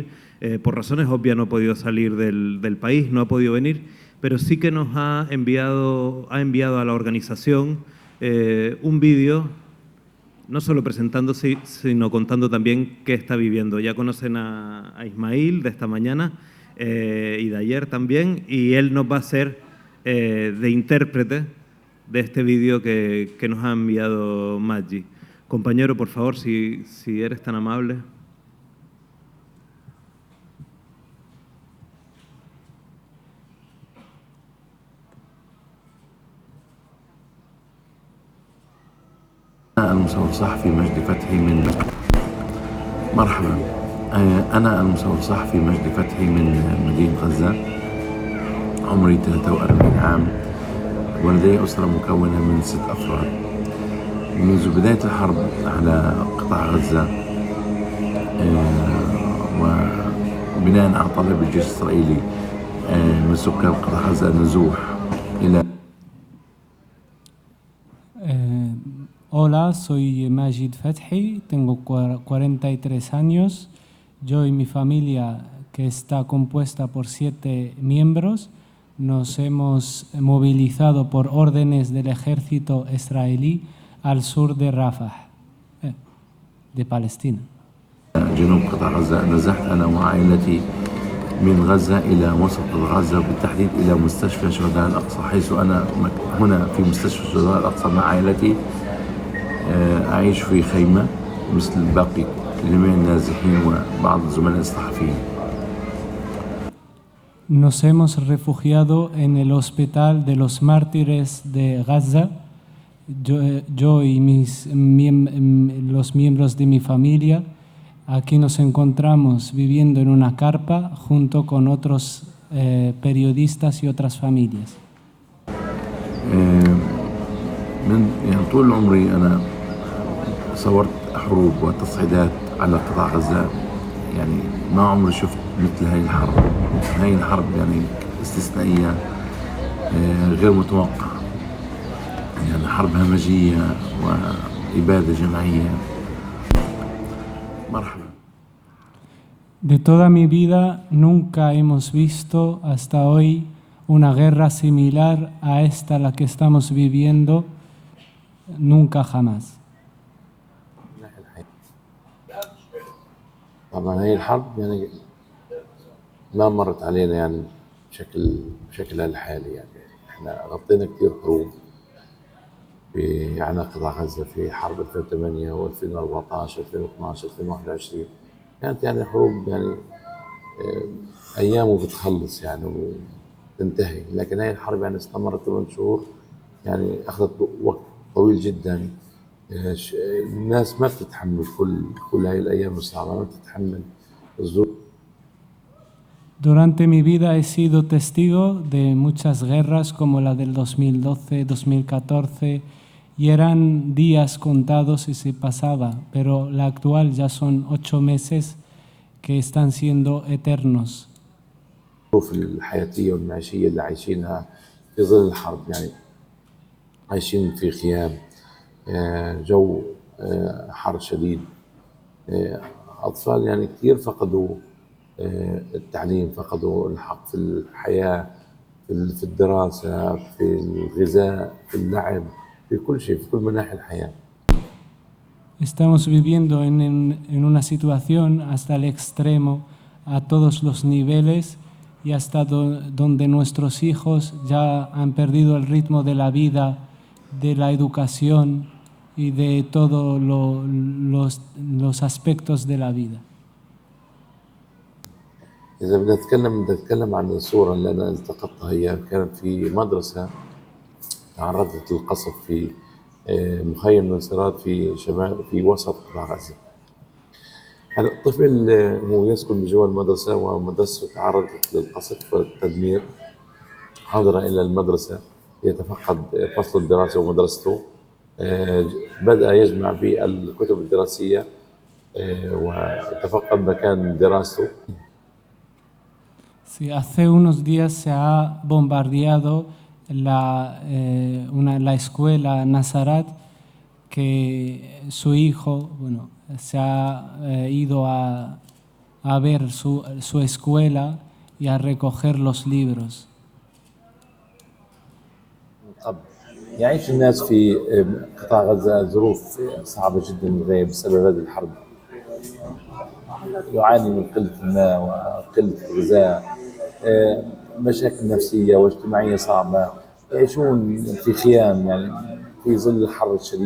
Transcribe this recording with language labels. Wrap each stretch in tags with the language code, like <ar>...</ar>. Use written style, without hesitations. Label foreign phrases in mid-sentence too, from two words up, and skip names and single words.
<es>Por razones obvias no ha podido salir del país, no ha podido venir, pero sí que nos ha enviado a la organización un vídeo, no solo presentándose, sino contando también qué está viviendo. Ya conocen a Ismail de esta mañana y de ayer también, y él nos va a ser de intérprete de este vídeo que nos ha enviado Maggi. Compañero, por favor, si eres tan amable.</es> <ar>أنا المصور الصحفي مجدي فتحي من مرحبا. أنا المصور الصحفي مجدي فتحي من مدينة غزة. عمري 43 عام ولدي أسرة مكونة من 6 أفراد. منذ بداية الحرب على قطاع غزة وبناء على طلب الجيش الإسرائيلي من سكان قطاع غزة النزوح إلى</ar> <es>Hola, soy Majid Fethi, tengo 43 años. Yo y mi familia, que está compuesta por 7 miembros, nos hemos movilizado por órdenes del ejército israelí al sur de Rafah, de Palestina.</es> <ar>جنوب قطاع غزة. نزحت أنا وعائلتي من غزة إلى وسط غزة وبالتحديد إلى مستشفى شهداء الأقصى، حيث أنا هنا في مستشفى شهداء الأقصى مع عائلتي. أعيش في خيمة مثل باقي جميع النازحين وبعض الزملاء الصحفيين.</ar> <es>Nos hemos refugiado en el Hospital de los Mártires de Gaza. Yo y los miembros de mi familia, aquí nos encontramos viviendo en una carpa junto con otros periodistas y otras familias.</es> <ar>يعني طول عمري أنا صورت حروب وتصعيدات على قطاع غزة. يعني ما عمري شفت مثل هاي الحرب. هاي الحرب يعني استثنائية، غير متوقعة. يعني حرب همجية وإبادة جماعية. مرحبا.</ar> <es>De toda mi vida nunca hemos visto hasta hoy una guerra similar a esta la que estamos viviendo, nunca jamás.</es> <ar>طبعا هي الحرب يعني ما مرت علينا يعني بشكلها الحالي. يعني احنا غطينا كثير حروب على قطاع غزة في حرب 2008 و2014 2012 2021. كانت يعني حروب يعني ايام وبتخلص يعني وتنتهي، لكن هاي الحرب يعني استمرت 8 شهور، يعني اخذت وقت طويل جدا. الناس ما بتتحمل كل هاي الايام الصعبه، ما بتتحمل الظروف.</ar> <es>Durante mi vida he sido testigo de muchas guerras como la del 2012, 2014, y eran días contados y se pasaba, pero la actual ya son 8 meses que están siendo eternos.</es> <ar>الظروف الحياتيه والمعيشيه اللي عايشينها في ظل الحرب، يعني عايشين في خيام، جو حر شديد. أطفال يعني كثير فقدوا التعليم، فقدوا الحق في الحياة، في الدراسة، في الغذاء، في اللعب، في كل شيء، في كل مناحي الحياة.</ar> <es>Estamos viviendo en una situación hasta el extremo, a todos los niveles y hasta donde nuestros hijos ya han perdido el ritmo de la vida, de la educación y de todos los aspectos de la vida.</es> <ar>إذا بدنا نتكلم عن الصورة اللي أنا التقطتها هي كانت في مدرسة تعرضت للقصف في مخيم نصيرات في شمال في وسط قطاع غزة. هلا الطفل هو يسكن بجوا المدرسة ومدرسته تعرضت للقصف والتدمير. حضر إلى المدرسة يتفقد فصل الدراسة ومدرسته. بدأ يجمع في الكتب الدراسية وتفقد مكان دراسته.</ar> <es>Sí, hace unos días se ha bombardeado la escuela Nazarat, que su hijo se ha ido a ver su escuela y a recoger los libros.</es> <ar>يعيش الناس في قطاع غزة ظروف صعبة جدا بسبب هذه الحرب. يعاني من قلة الماء وقلة الغذاء، مشاكل نفسية واجتماعية صعبة، يعيشون في خيام يعني في ظل الحر الشديد.</ar>